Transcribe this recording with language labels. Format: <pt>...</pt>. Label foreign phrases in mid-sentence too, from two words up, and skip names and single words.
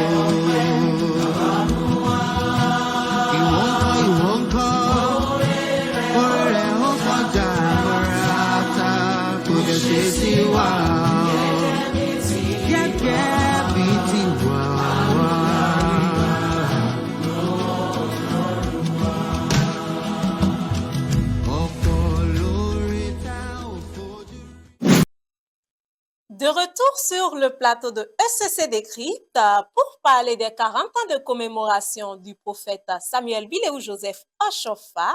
<yo>Ìwọ ńkọ́, oore rẹ̀ ó kọjá jaburata kò dẹ̀ ṣe sí wa. Gẹ́gẹ́ bí tiwa wá.</yo> <fr>De retour sur le plateau de ECC Décrypte pour parler des 40 ans de commémoration du prophète Samuel Biléou Joseph Oshofa.</fr>